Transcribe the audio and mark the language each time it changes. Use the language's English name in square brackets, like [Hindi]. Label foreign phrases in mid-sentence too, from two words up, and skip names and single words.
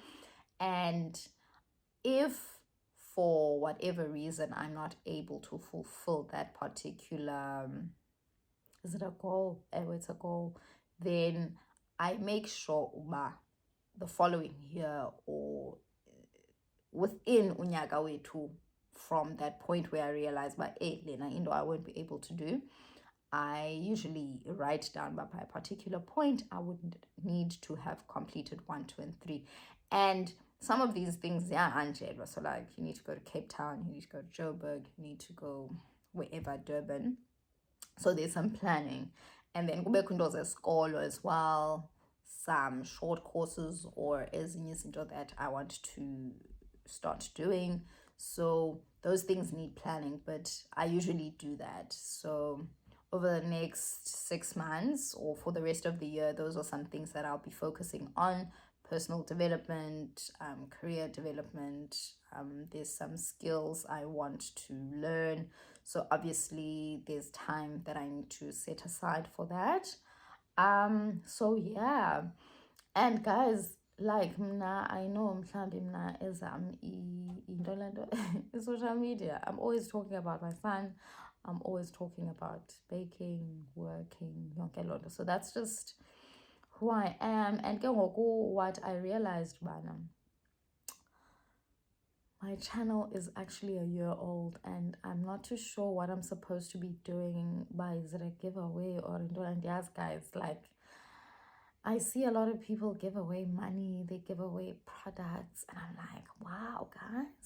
[English] And if for whatever reason I'm not able to fulfill that particular is it a goal? It's a goal. Then I make sure the following year or within [Xhosa] unyaka wethu, [English] from that point where I realize [Xhosa] lena into [English] I won't be able to do, I usually write down by a particular point I would need to have completed 1, 2, and 3. And some of these things, Angela. So like you need to go to Cape Town, you need to go to Joburg, you need to go wherever, Durban. So there's some planning. And then [Xhosa] kube kunto zesikolo [English] as well, some short courses or [Xhosa] ezinye izinto [English] that I want to start doing. So those things need planning, but I usually do that. So over the next 6 months or for the rest of the year, those are some things that I'll be focusing on: personal development, career development. There's some skills I want to learn. So obviously there's time that I need to set aside for that. So yeah. And guys, like mna, I know [Xhosa] mhlambi mna ezam into lento [English] social media. I'm always talking about my son. I'm always talking about baking, working, [Xhosa] yonke lonto. [English] So that's just who I am. And [Xhosa] ke ngoku [English] what I realized bana, my channel is actually a year old and I'm not too sure what I'm supposed to be doing. By is it a giveaway or into, and yes guys, like I see a lot of people give away money, they give away products, and I'm like, wow, guys.